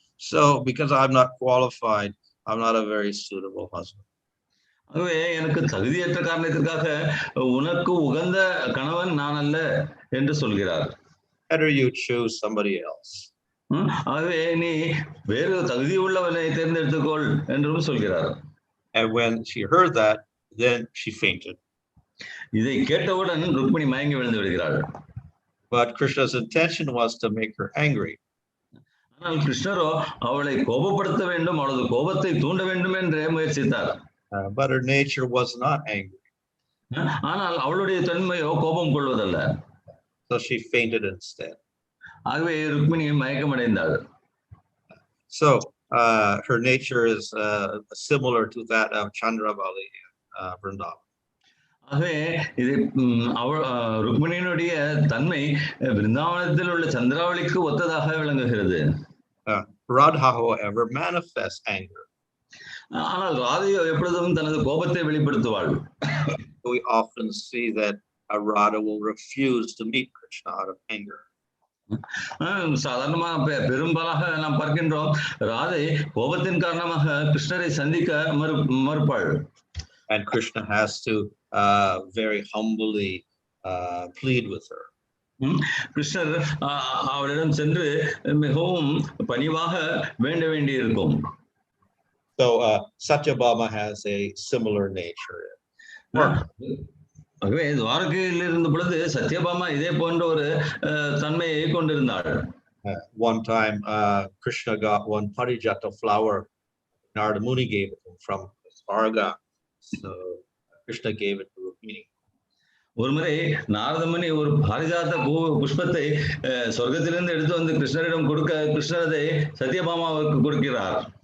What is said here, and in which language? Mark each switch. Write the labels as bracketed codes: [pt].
[en] So because I'm not qualified, I'm not a very suitable husband. [ta] ஆகவே எனக்கு தகுதியற்ற காரணத்திற்காக உனக்கு உகந்த கணவன் நான் அல்ல என்று சொல்கிறார். [en] Better you choose somebody else. [ta] ஆகவே நீ வேறு தகுதி உள்ளவனை தேர்ந்தெடுத்துக்கொள் என்றும் சொல்கிறார். [en] And when she heard that, then she fainted. [ta] இதை கேட்டவுடன் ருக்மிணி மயங்கி விழுந்து விடுகிறாள். [en] But Kṛṣṇa's intention was to make her angry. [ta] ஆனால் கிருஷ்ணரோ அவளை கோபப்படுத்த வேண்டும், அவளது கோபத்தை தூண்ட வேண்டும் என்றே முயற்சித்தார். [en] But her nature was not angry. [ta] ஆனால் அவளுடைய தன்மையோ கோபம் கொள்வதல்ல. [en] So she fainted instead. [ta] ஆகவே Rukmini மயக்கமடைந்தாள். [en] So her nature is similar to that of Chandravali Vrindavan. [ta] ஆகவே இது ருக்மிணியினுடைய தன்மை விருந்தாவனத்தில் உள்ள சந்திராவளிக்கு ஒத்ததாக விளங்குகிறது. [en] Radha, however, manifests anger. [ta] ஆனால் ராதையோ எப்பொழுதும் தனது கோபத்தை வெளிப்படுத்துவாள். [en] We often see that Radha will refuse to meet Kṛṣṇa out of anger. [ta] சாதாரணமாக பெரும்பாலாக நாம் பார்க்கின்றோம், ராதை கோபத்தின் காரணமாக கிருஷ்ணரை சந்திக்க மறுப்பாள். [en] And Kṛṣṇa has to very humbly plead with her. [ta] கிருஷ்ணர் அவளிடம் சென்று மிகவும் பணிவாக வேண்ட வேண்டியிருக்கும். [en] So Satyabhama has a similar nature. [ta] ஆகவே துவாரகையில் இருந்த பொழுது சத்யபாமா இதே போன்ற ஒரு தன்மையை கொண்டிருந்தாள். [en] One time Kṛṣṇa got one parijata flower. Narada Muni gave it from Svarga. So Kṛṣṇa gave it to Rukmiṇī. [ta] ஒரு முறை நாரதமுனி ஒரு பாரிஜாத புஷ்பத்தை சொர்க்கத்திலிருந்து எடுத்து வந்து கிருஷ்ணரிடம் கொடுக்க, கிருஷ்ணர் அதை சத்யபாமாவுக்கு கொடுக்கிறார்.